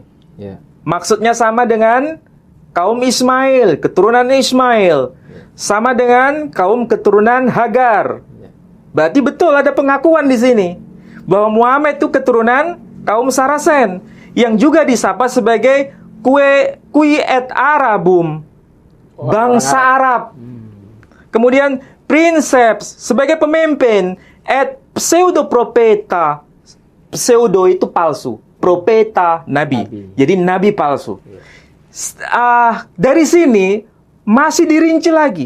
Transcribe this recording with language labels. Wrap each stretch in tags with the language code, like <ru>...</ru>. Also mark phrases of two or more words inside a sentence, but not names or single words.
<id>Maksudnya sama dengan kaum Ismail, keturunan Ismail. Sama dengan kaum keturunan Hagar. Berarti betul ada pengakuan di sini bahwa Muhammad itu keturunan kaum Saracen yang juga disapa sebagai</id> <la>qui et Arabum,</la> <id>bangsa Arab. Kemudian princeps sebagai pemimpin,</id> <la>et pseudoprofeta.</la> <id>Pseudo itu palsu, profeta nabi. Jadi nabi palsu. Dari sini masih dirinci lagi.</id>